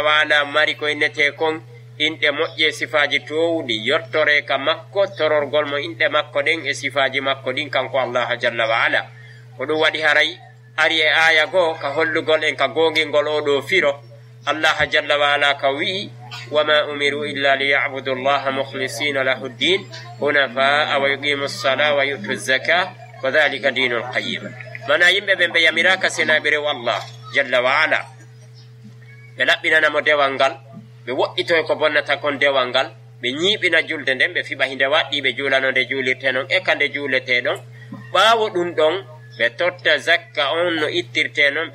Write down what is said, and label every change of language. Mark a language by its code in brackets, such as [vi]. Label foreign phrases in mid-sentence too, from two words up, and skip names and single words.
[ff] wala mari ko innete kon inɗe moƴƴe sifaji towɗi yottore ka makko tororgol mo inɗe makko ɗen e sifaji makko ɗin kanko [ar] الله جل وعلا [ff] ko ɗum waɗi haray ari e aya goo ka hollugol en ka gongilgol oɗo firo [ar] الله جل وعلا [ff] ka wi'i [ar] وما أمروا إلا ليعبدوا الله مخلصين له الدين حنفاء ويقيموا الصلاة ويؤتوا الزكاة وذلك دين القيمة [ff] mana yimɓe ɓen ɓe yamiraka senaɓe rew [ar] الله جل وعلا [ff] ɓe laɓɓinanamo dewal ngal ɓe woɗɗitoy ko bonnata kon dewal ngal ɓe ñiiɓina julde nden ɓe fiɓa hinde waɗɗi ɓe juulano nde juulirte noon e ka nde juulete ɗon ɓaawo ɗum ɗon ɓe totta zakka on no ittirte noon